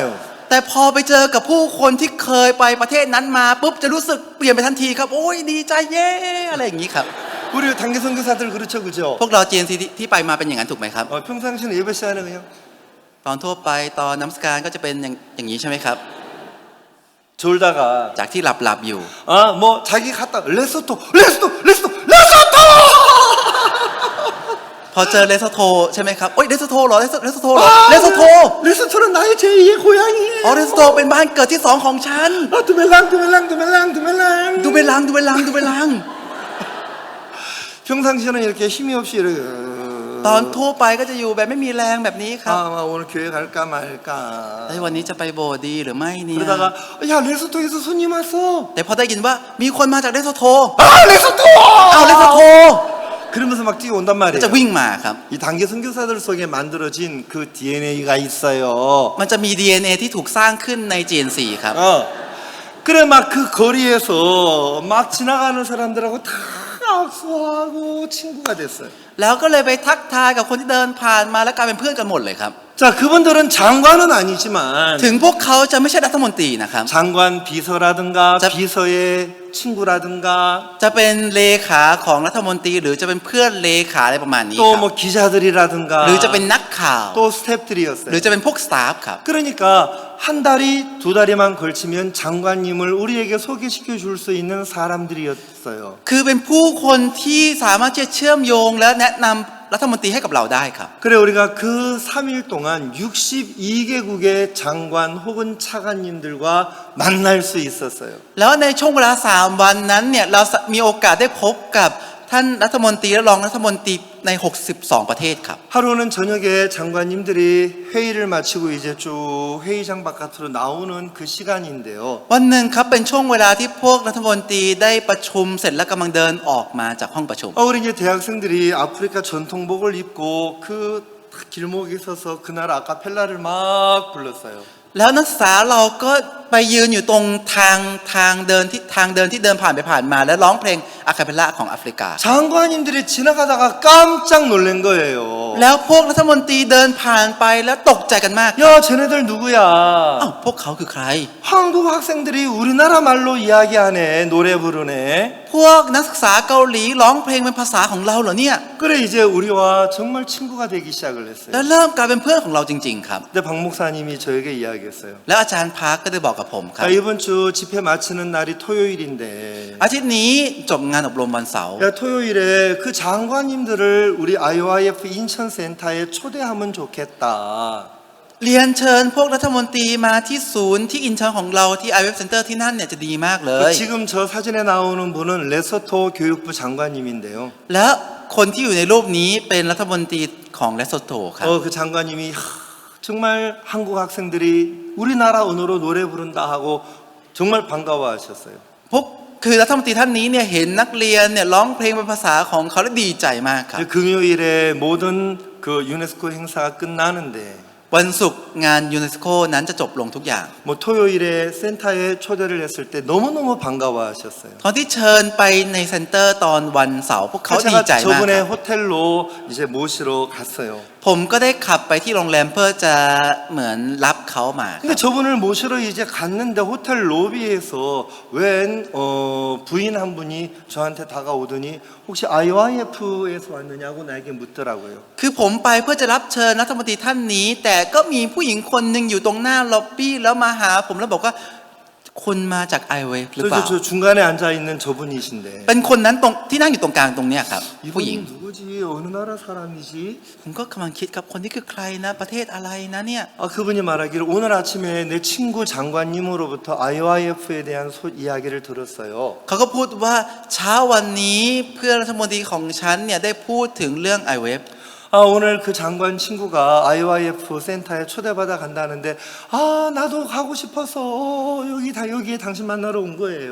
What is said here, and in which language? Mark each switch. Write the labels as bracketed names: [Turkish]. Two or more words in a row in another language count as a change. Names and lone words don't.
[Thai] แต่พอไปเจอกับผู้คนที่เคยไปประเทศนั้นมาปุ๊บจะรู้สึกเปลี่ยนไปทันทีครับโอ้ยดีใจเย้อะไรอย่างนี้ครับ [Korean] 우리 단기 선교사들 그렇죠, 그죠? [Thai] พวกเรา GNC ที่ไปมาเป็นอย่างนั้นถูกไหมครับ [Korean] 평상시는 예배 시간에 그냥 [Thai] ตอนทั่วไปตอนนมัสการก็จะเป็นอย่างนี้ใช่ไหมครับ [Korean] 졸다가 [Thai] จากที่หลับอยู่ [Korean] 뭐 자기 갔다 레소토 [Thai] พอเจอเลสโทใช่ไหมครับโอ้ยเลสโทเหรอเลสโทเหรอเลสโท [Korean] 레소토는 나의 제2의 고향이에요. [Thai] อ๋อเลสโทเป็นบ้านเกิดที่2ของฉัน [Korean] 두멜랑 [Thai] ดูเบลัง [Korean] 평상시에는 이렇게 힘이 없이 이렇게 [Thai] ตอนทั่วไปก็จะอยู่แบบไม่มีแรงแบบนี้ครับ [Korean] 오늘 교회 갈까 말까 [Thai] วันนี้จะไปโบสถ์ดีหรือไม่เนี่ย [Korean] 그러다가 야 레소토에서 손님 왔어 [Thai] แต่พอได้ยินว่ามีคนมาจากเลสโท [Korean] 레소토 [Thai] เอาเลสโท [Korean] 그러면서 막 뛰어온단 [Thai] ก็ [Korean] 말이에요. [Thai] จะวิ่งมาครับ [Korean] 이 단기 선교사들 속에 만들어진 그 DNA가 있어요. [Thai] มันจะมี DNA ที่ถูกสร้างขึ้นใน GNC ครับ [Korean] 그래 막 그 거리에서 막 지나가는 사람들하고 다 악수하고 친구가 됐어요. [Thai] แล้วก็เลยไปทักทายกับคนที่เดินผ่านมาแล้วกลายเป็นเพื่อนกันหมดเลยครับ [Korean] 자, 그분들은 장관은 아니지만 [Thai] ถึงพวกเขาจะไม่ใช่รัฐมนตรีนะครับ [Korean] 장관 비서라든가 자- 비서의 친구라든가 [Thai] จะเป็นเลขาของรัฐมนตรีหรือจะเป็นเพื่อนเลขาอะไรประมาณนี้ค [Korean] 또 [Thai] รับ [Korean] 뭐 기자들이라든가 [Thai] หรือจะเป็นนักข่าว [Korean] 또 스태프들이었어요. [Thai] หรือจะเป็นพวกสตาฟครับ [Korean] 그러니까 한 다리 두 다리만 걸치면 장관님을 우리에게 소개시켜 줄 수 있는 사람들이었어요. [Thai] คือเป็นผู้คนที่สามารถจะเชื่อมโยงและแนะนรัฐมนตรีให้กับเราได้ครับ [Korean] 그래 우리가 그 3일 동안 62개국의 장관 혹은 차관님들과 만날 수 있었어요. [Thai] แล้วในช่วงเวลา3 วันนั้นเนี่ยเรามีโอกาสได้พบกับท่านรัฐมนตรีและรองรัฐมนตรีใน62 ประเทศครับ [Korean] 하루는 저녁에 장관님들이 회의를 마치고 이제 쭉 회의장 바깥으로 나오는 그 시간인데요. [Thai] วันหนึ่งครับเป็นช่วงเวลาที่พวกรัฐมนตรีได้ประชุมเสร็จและกำลังเดินออกมาจากห้องประชุม [Korean] 우리 이제 대학생들이 아프리카 전통복을 입고 그 길목에 서서 그날 아카펠라를 막 불렀어요. [Thai] แล้วนักศึกษาเราก็ไปยืนอยู่ตรงทางเดินที่เดินผ่านไปผ่านมาและร้องเพลงอะคาเปลล่าของแอฟริกา [Korean] 장관님들이 지나가다가 깜짝 놀란 거예요. [Thai] แล้วพวกรัฐมนตรีเดินผ่านไปแล้วตกใจกันมาก [Korean] 야, 쟤네들 누구야? [Thai] อ้าวพวกเขาคือใคร [Korean] 한국 학생들이 우리나라 말로 이야기하네, 노래 부르네. [Thai] พวกนักศึกษาเกาหลีร้องเพลงเป็นภาษาของเราเหรอเนี่ย [Korean] 그래 이제 우리와 정말 친구가 되기 시작을 [Thai] แล้ว [Korean] 했어요. [Thai] เริ่มกลายเป็นเพื่อนของเราจริงๆครับ [Korean] 근데 박 목사님이 저에게 이야기했어요. [Thai] แล้วอาจารย์พาร์คก็ได้บอกกับผมครับ [Korean] 야, 이번 주 집회 마치는 날이 토요일인데 [Thai] อาทิตย์นี้จบงานอบรมวันเสาร์ [Korean] 야, 토요일에 그 장관님들을 우리 IOIF 인천센터에 초대하면 좋겠다. [Thai] เรียนเชิญพวกรัฐมนตรีมาที่ศูนย์ที่อินชอนของเราที่ IWF Center ที่นั่นเนี่ยจะดีมากเลย [Korean] 지금 저 사진에 나오는 분은 레소토 교육부 장관님인데요. [Thai] และคนที่อยู่ในรูปนี้เป็นรัฐมนตรีของเลสโซโตครับ [Korean] 그 장관님이 정말 한국 학생들이 우리나라 언어로 노래 부른다 하고 정말 반가워하셨어요. [Thai] พวกคือรัฐมนตรีท่านนี้เนี่ยเห็นนักเรียนเนี่ยร้องเพลงเป็นภาษาของเขาและดีใจมากครับ [Korean] 금요일에 모든 그 유네스코 행사가 끝나는데 [Thai] วันศุกร์งานยูเนสโกนั้นจะจบลงทุกอย่าง [Korean] 뭐 토요일에 센터에 초대를 했을 때 너무너무 반가워하셨어요. [Thai] ตอนที่เชิญไปในเซ็นเตอร์ตอนวันเสาร์พวกเขาดี [Korean] 제가 [Thai] ใจมาก [Korean] 저번에 [Thai] ครับ [Korean] 호텔로 이제 모시러 갔어요. [Thai] ผมก็ได้ขับไปที่โรงแรมเพื่อจะเหมือนรับเขามาครับ [Korean] 근데 저분을 모시러 이제 갔는데 호텔 로비에서 웬 부인 한 분이 저한테 다가오더니 혹시 IOIF에서 왔느냐고 나에게 묻더라고요. [Thai] คือผมไปเพื่อจะรับเชิญรัฐมนตรีท่านนี้ แต่ก็มีผู้หญิงคนหนึ่งอยู่ตรงหน้าล็อบบี้แล้วมาหาผมแล้วบอกว่าคุณมาจาก IOIF หรือเปล่า [Korean] 저 중간에 앉아 있는 저분이신데 [Thai] เป็นคนนั้นตรงที่นั่งอยู่ตรงกลางตรงเนี้ยครับผู้หญิง [Korean] 이분이 누구지? 어느 나라 사람이지? [Thai] ผมก็กำลังคิดครับคนนี้คือใครนะประเทศอะไรนะเนี่ย [Korean] 그분이 말하기를 오늘 아침에 내 친구 장관님으로부터 IOIF에 대한 이야기를 들었어요. [Thai] เขาก็พูดว่าเช้าวันนี้เพื่อนรัฐมนตรีของฉันเนี่ยได้พูดถึงเรื่อง IOIF [Korean] 오늘 그 장관 친구가 IOIF 센터에 초대받아 간다는데 나도 가고 싶어서 여기에 당신 만나러 온 거예요.